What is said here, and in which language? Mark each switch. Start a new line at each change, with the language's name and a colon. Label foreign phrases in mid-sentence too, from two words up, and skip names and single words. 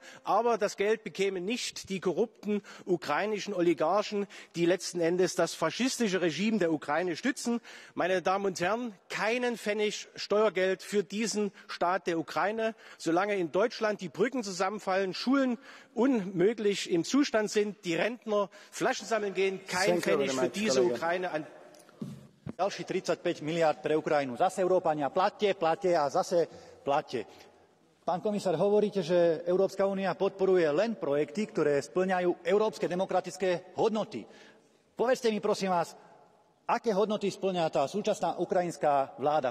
German: Aber das Geld bekämen nicht die korrupten ukrainischen Oligarchen, die letzten Endes das faschistische Regime der Ukraine stützen. Meine Damen und Herren, keinen Pfennig Steuergeld für diesen Staat der Ukraine. Solange in Deutschland die Brücken zusammenfallen, Schulen unmöglich im Zustand sind, die Rentner Flaschen sammeln gehen, kein Pfennig für diese Ukraine an.
Slovak: Ďalší 35 miliárd pre Ukrajinu. Zase Európania, platte a zase platte. Pán komisár, hovoríte, že Európska únia podporuje len projekty, ktoré spĺňajú európske demokratické hodnoty. Povedzte mi, prosím vás, aké hodnoty spĺňa tá súčasná ukrajinská vláda?